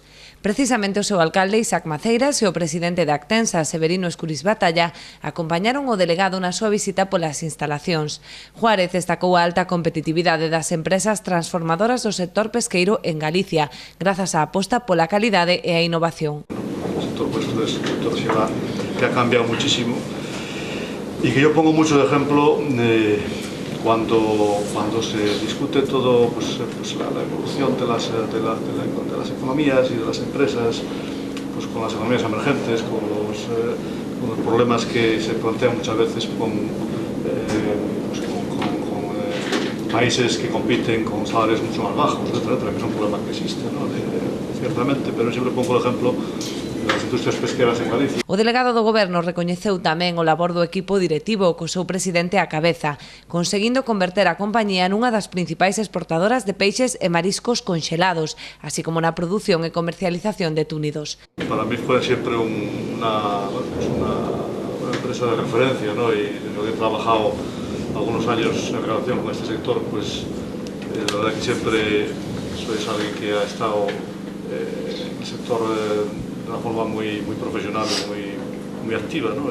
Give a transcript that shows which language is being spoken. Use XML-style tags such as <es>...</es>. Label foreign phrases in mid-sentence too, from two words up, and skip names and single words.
<gl>Precisamente o seu alcalde Isaac Maceiras e o presidente da Actensa, Severino Escuriz Batalla, acompañaron o delegado na súa visita polas instalacións. Juárez destacou a alta competitividade das empresas transformadoras do sector pesqueiro en Galicia, grazas á aposta pola calidade e a innovación.</gl> <es>El sector vuestro es un sector que ha cambiado muchísimo y que yo pongo mucho de ejemplo cuando se discute todo la evolución de las economías y de las empresas, pues con las economías emergentes, con los problemas que se plantean muchas veces con países que compiten con salarios mucho más bajos, etcétera, que es un problema que existe, ¿no? Ciertamente, pero siempre pongo el ejemplo das industrias pesqueras en Galicia.</es> <gl>O delegado do Goberno recoñeceu tamén o labor do equipo directivo co seu presidente á cabeza, conseguindo converter a compañía nunha das principais exportadoras de peixes e mariscos conxelados, así como na produción e comercialización de túnidos.</gl> <es>Para mí fue siempre una empresa de referencia, ¿no? Y yo he trabajado algunos años en relación con este sector, pues la verdad que siempre sois alguien que ha estado en el sector de una forma muy profesional, muy activa, ¿no?</es>